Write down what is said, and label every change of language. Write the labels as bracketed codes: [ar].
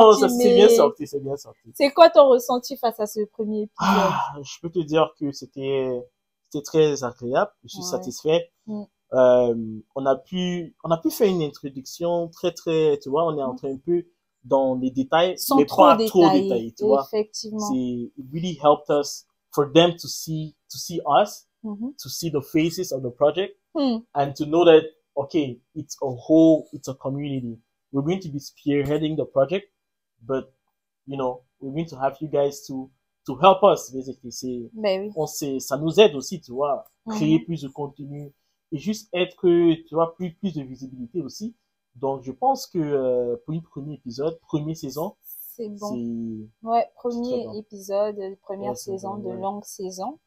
[fr] non, ça c'est bien sorti, c'est bien sorti. C'est quoi ton ressenti face à ce premier épisode? Je peux te dire que c'était très agréable. Je suis satisfait. On a pu faire une introduction très, tu vois, on est entré un peu dans les détails, sans mais trop pas détailler, trop détaillés, tu vois. Effectivement. [en] It really helped us for them to see us, to see the faces of the project, and to know that, okay, it's a community. We're going to be spearheading the project, but, you know, we're going to have you guys to help us, basically. [fr] Ça nous aide aussi, tu vois, créer plus de contenu et juste être que, tu vois, plus de visibilité aussi. Donc, je pense que pour une première saison, c'est bon. Ouais, premier épisode, première saison de longue saison.